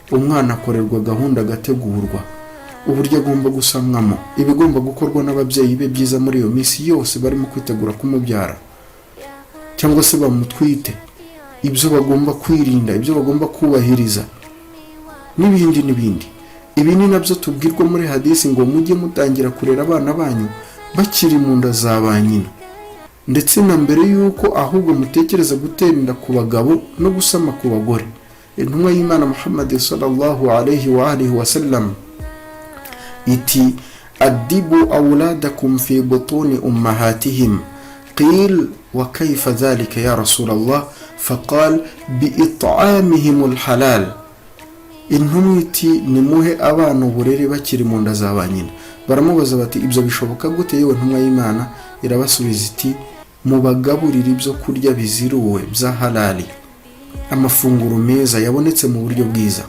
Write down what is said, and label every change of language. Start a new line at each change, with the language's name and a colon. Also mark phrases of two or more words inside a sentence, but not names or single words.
Kinyarwanda: umwana akorerwa gahunda agategurwa uburyo agomba gusamwamo, ibigomba gukorwa n'ababyeyi be byiza muri iyo minsi yose barimo kwitegura kumubyara cyangwa se bamutwite, ibyo bagomba kwirinda, ibyo bagomba kubahiriza n'ibindi n'ibindi. Ibi ni nabyo tubwirwa muri hadisi ngo mujye mutangira kurera abana banyu bakiri mu nda za ba nyina, ndetse na mbere yuko ahubwo mutekereza gutera inda ku bagabo no gusama ku bagore. Intumwa y'Imana
Arabic: Muhammad صلى الله عليه وآله وسلم iti أدبوا أولادكم في بطون أمهاتهم قيل وكيف ذلك يا رسول الله فقال بإطعامهم الحلال.
Kinyarwanda: Intumwa iti nimuhe abana uburere bakiri mu nda za ba nyina. Baramubaza bati ibyo bishoboka gute yewe ntumwa y'Imana? Irabasubiza iti mubagaburira ibyo kurya biziruwe bya halali, amafunguro meza yabonetse mu buryo bwiza.